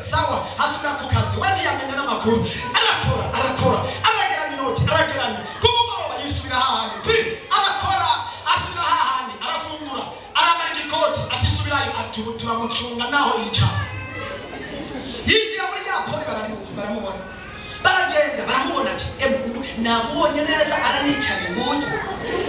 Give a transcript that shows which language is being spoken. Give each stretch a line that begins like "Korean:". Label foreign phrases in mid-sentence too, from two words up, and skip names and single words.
Rundi: sawa asubira ku kazi we ntiyamenya n'amakuru arakora arageranya inoti arageranya kumugoroba yisubira hahandi arakora asubira hahandi arafungura aramara igikoti ati subirayo ati ubu turamucunga naho yicara yinjira muri rya poli baramubona baragenda baramubona ati namubonye neza aranicaye nguyu